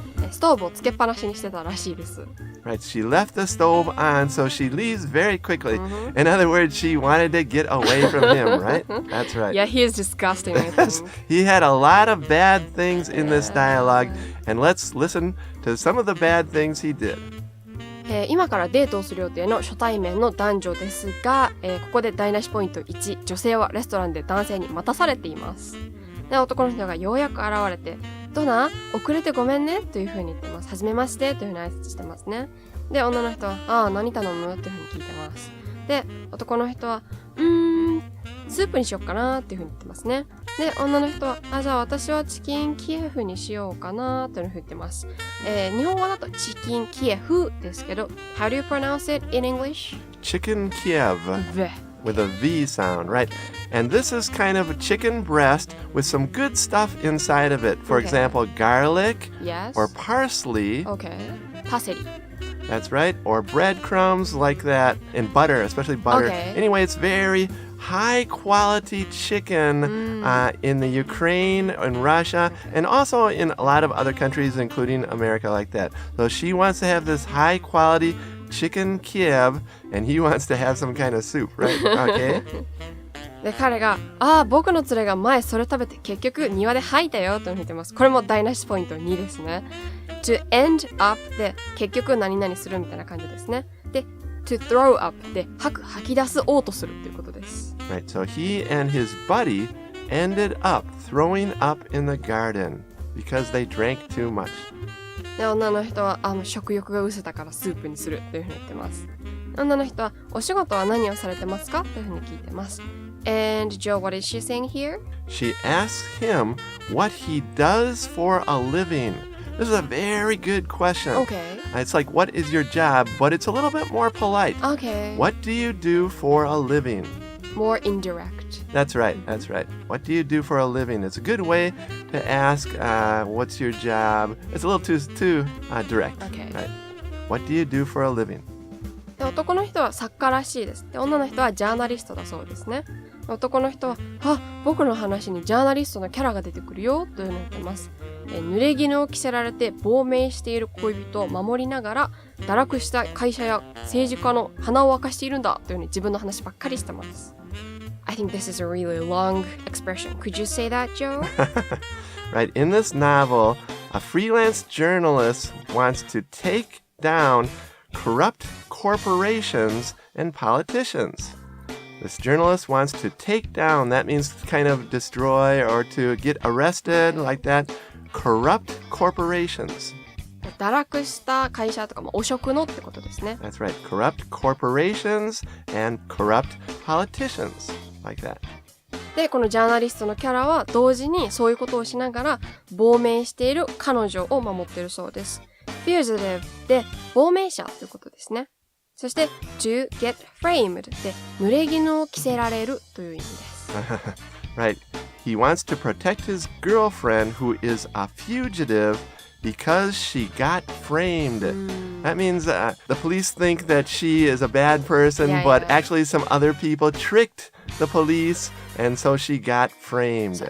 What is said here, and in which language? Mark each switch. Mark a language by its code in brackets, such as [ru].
[ja] ストーブをつけっぱなしにしてたらしいです。 [en] Right, she left the stove on, so she leaves very quickly. In other words, she wanted to get away from him, right? That's right. Yeah, he is disgusting, I think. He had a lot of bad things in this dialogue, and let's listen to some of the bad things he did. [ja] 今からデートをする予定の初対面の男女ですが、ここで台無しポイント1、女性はレストランで男性に待たされています。で、男の人がようやく現れて、ドナ、遅れてごめんねという風に言ってます。はじめましてという風に挨拶してますね。で、女の人は、ああ、何頼むという風に聞いてます。で、男の人は、スープにしよっかなっていう風に言ってますね。で、女の人は、じゃあ私はチキンキエフにしようかなという風に言ってます。 [en] 日本語だとチキンキエフですけど、 How do you pronounce it in English? Chicken kiev. With a V sound, right? And this is kind of a chicken breast with some good stuff inside of it. For example, garlic or parsley. Okay. Parsley. That's right. Or breadcrumbs like that. And butter, especially butter. Okay. Anyway, it's very high quality chicken in the Ukraine and Russia and also in a lot of other countries, including America like that. So she wants to have this high quality chicken kiev, and he wants to have some kind of soup, right? Okay. [ja] で、彼が、僕の連れが前それ食べて結局庭で吐いたよと言ってます。これも台無しポイント2ですね。 to end up で結局何々するみたいな感じですね。で、 to throw up で吐き出す、嘔吐するということです。 [en] Right, so he and his buddy ended up throwing up in the garden because they drank too much. [ja] で、女の人は食欲が失せたからスープにするというふうに言ってます。女の人はお仕事は何をされてますかというふうに聞いてます。 [en] And Joe, what is she saying here? She asks him what he does for a living. This is a very good question. Okay. It's like, what is your job? But it's a little bit more polite. Okay. What do you do for a living? More indirect. That's right. That's right. What do you do for a living? It's a good way to ask, what's your job? It's a little too direct. Okay. Right. What do you do for a living? [ja] で、男の人は作家らしいです。で、女の人はジャーナリストだそうですね。男の人は、僕の話にジャーナリストのキャラが出てくるよというのを言ってます。濡れ衣を着せられて亡命している恋人を守りながら堕落した会社や政治家の鼻を明かしているんだというふうに自分の話ばっかりしてます。 [en] I think this is a really long expression. Could you say that, Joe? Right. In this novel, a freelance journalist wants to take down corrupt corporations and politicians. This journalist wants to take down, that means kind of destroy or to get arrested like that, corrupt corporations. [ja] 堕落した会社とか、汚職のってことですね。 [en] That's right. Corrupt corporations and corrupt politicians like that. [ja] で、このジャーナリストのキャラは同時にそういうことをしながら亡命している彼女を守っているそうです。 fugitive で亡命者ということですね。そして to get framed で濡れ衣を着せられるという意味です。 [en] Right. He wants to protect his girlfriend who is a fugitive because she got framed. That means the police think that she is a bad person, but actually some other people tricked the police, and so she got framed.